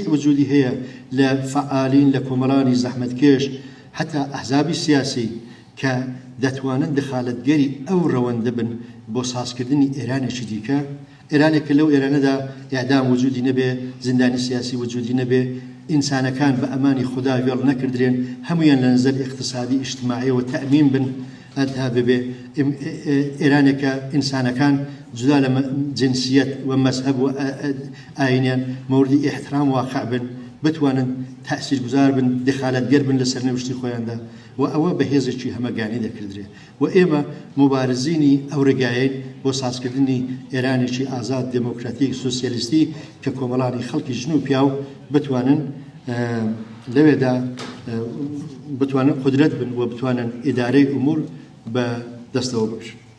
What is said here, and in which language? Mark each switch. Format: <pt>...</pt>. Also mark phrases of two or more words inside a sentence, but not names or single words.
<ckb>وجودی هەیە لە فعالین لە کۆمەڵانی زەحمەتکێش حتا ئەحزابی سیاسی کە دەتوانن دخالەتگەری ئەو ڕەوەندە بن بۆ سازکردنی ئێرانێکی دیکە ئێرانێک کە لەو ئێرانەدا ئیعدام وجودی نەبێ زیندانی سیاسی وجودی نەبێ ئینسانەکان بە ئەمانی خوددا وێڵ نەکردرێن هەمویان لە</ckb> <fa>نظر اقتصادی اجتماعی</fa> <ckb>و تەئمین بن ئەتا ببێ ئێرانێکە ئینسانەکان جدا لە جنسیەت و مەذهب و ئاینیان موردی احترام واقع بن بتوانن تأثیرگوزار بن دخالەتگەر بن لەسەر نەوشتی خۆیاندا و ئەوە بەهێزێکی هەمەگانی دەکردرێت و ئێمە مبارزینی ئەو ڕێگایەین بۆ سازکردنی ئێرانێکی ئازاد دموکراتیک سوسیالیستی کە کۆمەڵانی خەڵکی ژن و پیاو بتوانن لەوێدا بتوانن قدرت بن و بتوانن ئیدارەی ئومور بە دەستەوە ببشن.</ckb>